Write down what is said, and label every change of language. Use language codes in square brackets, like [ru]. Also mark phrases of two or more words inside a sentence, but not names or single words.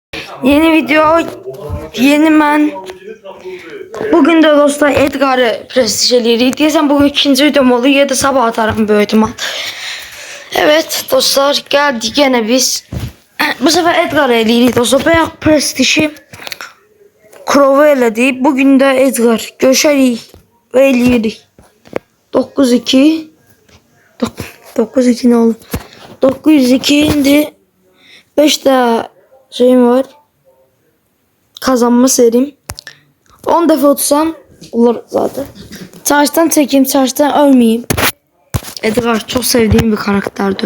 [az] Yeni video, yeni mən. Bugün de dostlar Edgar'ı prestij eləyirik. Deyəsən bugün ikinci videom olur ya da sabah atarım böyük ihtimal. [tr] Evet dostlar, geldik yine biz. [az] Bu sefer Edgar'ı eləyirik dostlar. Bayaq prestiji Crow'u elədik. Bugün de Edgar görüşərik və eləyirik. [tr] 9-2 9-2 ne olur? [az] 902 indi. 5 daha şeyim var. [tr] Kazanma serim. 10 defa tutsam olur zaten. Charge'dan çekeyim, charge'dan ölmeyeyim. Edgar çok sevdiğim bir karakterdi.